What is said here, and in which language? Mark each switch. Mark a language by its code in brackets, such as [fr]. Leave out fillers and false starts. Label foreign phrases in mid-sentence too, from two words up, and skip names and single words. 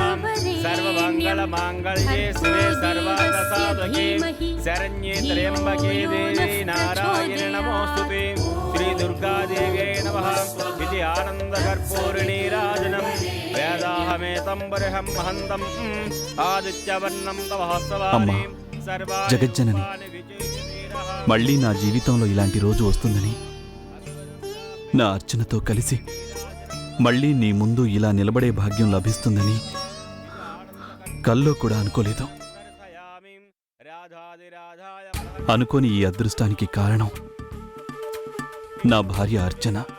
[sa] सर्वमङ्गलमाङ्गल्ये शिवे सर्वार्थसाधके शरण्ये त्र्यम्बके देवी नारायणे नमोऽस्तुते। श्रीदुर्गादेव्यै नमः। इति आनन्दकर्पूरिणीराजनं वेदाहमेतं बर्हं महन्तं आदित्यवर्णं तवहस्तवानि [te] జగజ్జనని, మళ్ళీ నా జీవితంలో ఇలాంటి రోజు వస్తుందని, నా అర్చనతో కలిసి మళ్ళీ నీ ముందు ఇలా నిలబడే భాగ్యం లభిస్తుందని కల్లో కూడా అనుకోలేదు. అనుకోని ఈ అదృష్టానికి కారణం నా భార్య అర్చన.